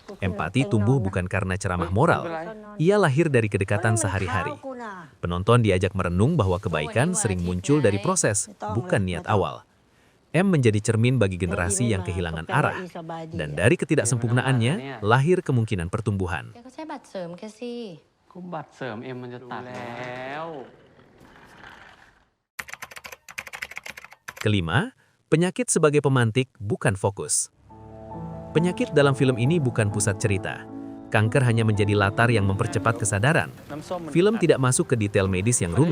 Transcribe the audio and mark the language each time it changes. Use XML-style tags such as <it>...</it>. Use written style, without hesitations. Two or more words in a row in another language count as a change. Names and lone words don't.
<id>Empati tumbuh bukan karena ceramah moral. Ia lahir dari kedekatan sehari-hari. Penonton diajak merenung bahwa kebaikan sering muncul dari proses, bukan niat awal. M menjadi cermin bagi generasi yang kehilangan arah. Dan dari ketidaksempurnaannya, lahir kemungkinan pertumbuhan.</id> <th>แกก็ใช้บัตรเสริมแกสิ ก็บัตรเสริมเอ็มมันจะตัดแล้ว</th> <id>Kelima, penyakit sebagai pemantik bukan fokus. Penyakit dalam film ini bukan pusat cerita. Kanker hanya menjadi latar yang mempercepat kesadaran. Film tidak masuk ke detail medis yang rumit.</id>